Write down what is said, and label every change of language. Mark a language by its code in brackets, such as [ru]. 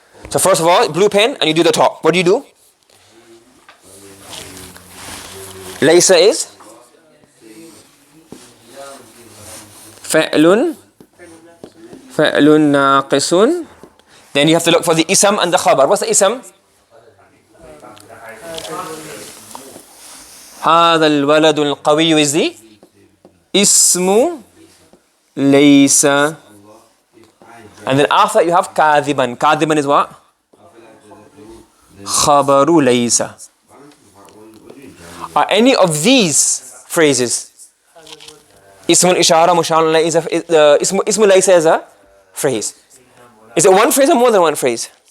[en] So first of all, blue pen and you do the top. What do you do? [ar] ليس [en] is [ar] فعل ناقص. [en] Then you have to look for the ism and the khabar. What's the ism? [ar] هذا الولد القوي [en] is the [ar] اسم ليس. [en] And then after you have كاذبا. كاذبا is what? [ar] خبر ليس. [en] Are any of these phrases? [ar] اسم الإشارة مشار ليس. [en] اسم ليس is a phrase. Is it one phrase or more than one phrase?